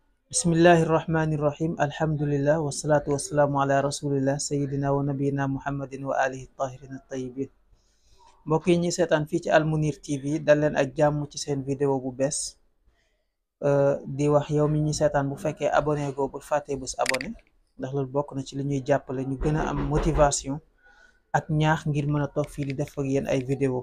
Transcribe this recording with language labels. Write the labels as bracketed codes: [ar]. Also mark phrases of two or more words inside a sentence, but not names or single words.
[ar] بسم الله الرحمن الرحيم. الحمد لله والصلاة والسلام على رسول الله سيدنا ونبينا محمد وآله الطاهرين الطيبين. [wo] Mbokk yi ñi seetaan fii ci Al Mounir TV dal leen ak jàmm ci seen vidéo bu bees. Di wax yow mi ñi seetaan bu fekkee abonné goo bul fàttee bés abonné ndax loolu bokk na ci li ñuy jàppale ñu gën a am motivation ak ñaax ngir mën a toog fii di def ak yéen ay vidéo.